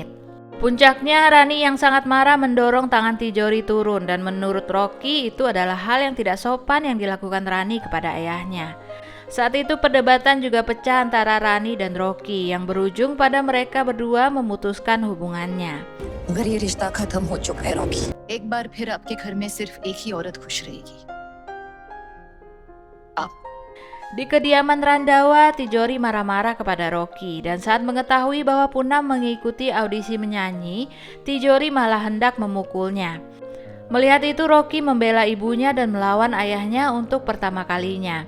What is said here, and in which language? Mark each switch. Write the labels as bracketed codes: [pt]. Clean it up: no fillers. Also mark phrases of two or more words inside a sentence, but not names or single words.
[id] Puncaknya, Rani yang sangat marah mendorong tangan Tijori turun dan menurut Rocky itu adalah hal yang tidak sopan yang dilakukan Rani kepada ayahnya. Saat itu perdebatan juga pecah antara Rani dan Rocky yang berujung pada mereka berdua memutuskan hubungannya. [hi] मगर ये रिश्ता खत्म हो चुका है रॉकी। एक बार फिर आपके घर में सिर्फ एक ही औरत खुश रहेगी। [id] Di kediaman Randawa, Tijori marah-marah kepada Rocky dan saat mengetahui bahwa Punam mengikuti audisi menyanyi, Tijori malah hendak memukulnya. Melihat itu, Rocky membela ibunya dan melawan ayahnya untuk pertama kalinya.